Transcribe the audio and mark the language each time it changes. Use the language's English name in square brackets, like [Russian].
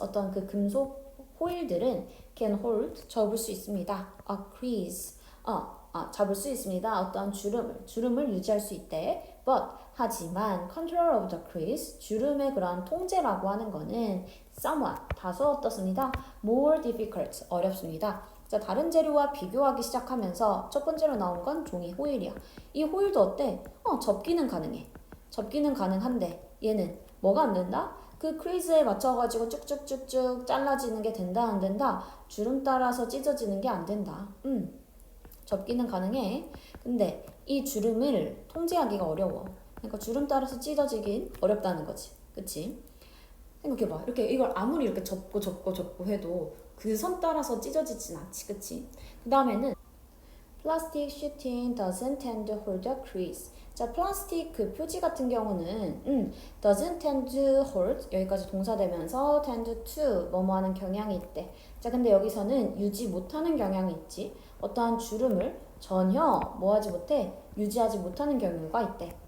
[Korean] 어떤 그 금속 호일들은 [English] can hold. [Korean] 접을 수 있습니다. [English] A crease. [Korean] 잡을 수 있습니다. 어떤 주름을 유지할 수 있대. [English] But [Korean] 하지만 [English] control of the crease [Korean] 주름의 그런 통제라고 하는 거는 [English] somewhat [Korean] 다소 어떻습니다. [English] More difficult [Korean] 어렵습니다. 자, 다른 재료와 비교하기 시작하면서 첫 번째로 나온 건 종이 호일이야. 이 호일도 어때? 접기는 가능해. 접기는 가능한데 얘는 뭐가 안 된다? 그 크리즈에 맞춰가지고 쭉쭉쭉쭉 잘라지는 게 된다 안 된다? 주름 따라서 찢어지는 게 안 된다. 접기는 가능해. 근데 이 주름을 통제하기가 어려워. 그러니까 주름 따라서 찢어지긴 어렵다는 거지. 그치? 생각해봐. 이렇게 이걸 아무리 이렇게 접고 해도 그 선 따라서 찢어지진 않지. 그치? 그 다음에는 [English] Plastic sheeting doesn't tend to hold the crease. [Korean] 자, 플라스틱 그 표지 같은 경우는 [English] doesn't tend to hold [Korean] 여기까지 동사되면서 [English] tend to [Korean] 뭐뭐 하는 경향이 있대. 자, 근데 여기서는 유지 못하는 경향이 있지. 어떠한 주름을 전혀 뭐하지 못해? 유지하지 못하는 경우가 있대.